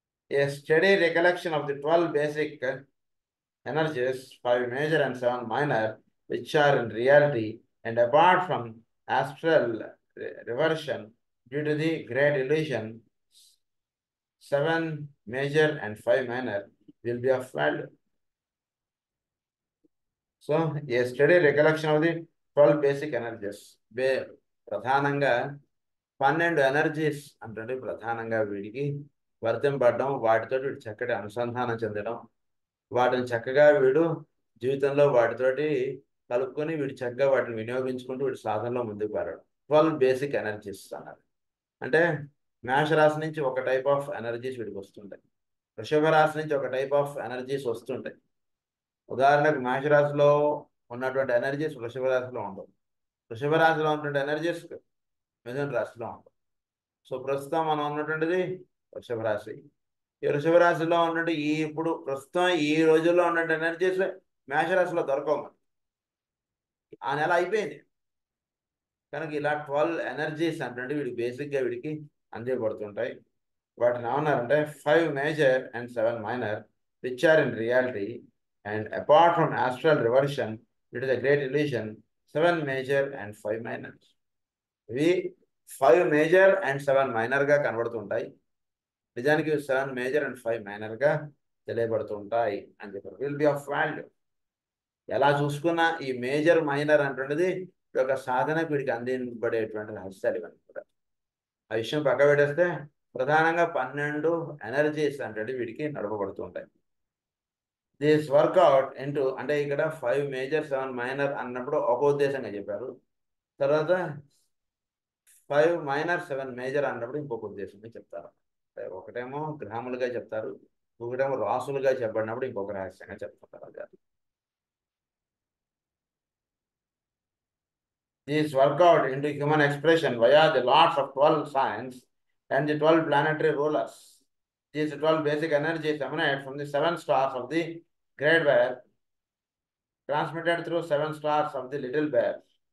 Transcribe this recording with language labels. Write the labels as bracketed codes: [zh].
[en] A steady recollection of the 12 basic energies, 5 major and 7 minor, which are in reality and apart from astral reversion due to the great illusion, 7 major and 5 minor will be of value. So, a steady recollection of the 12 basic energies. [te] ప్రధానంగా 12 energies అంటే ప్రధానంగా వీడికి వర్తింపడడం, వాటితో వీడు చక్కటి అనుసంధానం చెందడం, వాటిని చక్కగా వీడు జీవితంలో వాటితోటి కలుపుకొని వీడు చక్కగా వాటిని వినియోగించుకుంటూ వీడు సాధనలో ముందుకు వెళ్ళడం. 12 బేసిక్ ఎనర్జీస్ అన్నారు. అంటే మేషరాశి నుంచి ఒక టైప్ ఆఫ్ ఎనర్జీస్ వీడికి వస్తుంటాయి, వృషభ రాశి నుంచి ఒక టైప్ ఆఫ్ ఎనర్జీస్ వస్తుంటాయి. ఉదాహరణకు మేషరాశిలో ఉన్నటువంటి ఎనర్జీస్ వృషభ రాశిలో ఉండవు, వృషభ రాశిలో ఉన్నటువంటి ఎనర్జీస్ మిథున రాశిలో ఉండవు. సో ప్రస్తుతం మనం ఉన్నటువంటిది వృషభ రాశి. ఈ వృషభ రాశిలో ఉన్నట్టు ఇప్పుడు ప్రస్తుతం ఈ రోజుల్లో ఉన్నటువంటి ఎనర్జీస్ మేషరాశిలో దొరకవు. ఆ నెల అయిపోయింది కనుక ఇలా 12 ఎనర్జీస్ అంటే వీడికి బేసిక్గా వీడికి అందించబడుతుంటాయి. వాటిని ఏమన్నారంటే [en] 5 major and 7 minor, which are in reality and apart from astral reversion due to the great illusion, 7 major and 5 minor. [te] ఇవి 5 మేజర్ అండ్ 7 మైనర్గా కనబడుతుంటాయి, నిజానికి 7 మేజర్ అండ్ 5 మైనర్గా తెలియబడుతుంటాయి అని చెప్పారు. [en] Will be of value. [te] ఎలా చూసుకున్నా ఈ మేజర్ మైనర్ అంటున్నది ఒక సాధనకు వీడికి అందింపబడేటువంటి రహస్యాలు ఇవన్నీ కూడా. ఆ విషయం పక్క పెట్టేస్తే ప్రధానంగా 12 ఎనర్జీస్ అంటే వీడికి నడపబడుతుంటాయి. [en] this work out into [te] అంటే ఇక్కడ 5 మేజర్ 7 మైనర్ అన్నప్పుడు ఒక ఉద్దేశంగా చెప్పారు, తర్వాత 5 మైనర్ 7 మేజర్ అన్నప్పుడు ఇంకొక ఉద్దేశంగా చెప్తారు. ఒకటేమో గ్రాములుగా చెప్తారు, ఒకటేమో రాసులుగా చెప్పబడినప్పుడు ఇంకొక రహస్యంగా చెప్తారు. [en] This workout into human expression via the lots of 12 signs and the 12 planetary rulers. These 12 basic energies emanate from the 7 stars of the Great Bear, transmitted through 7 stars of the Little Bear.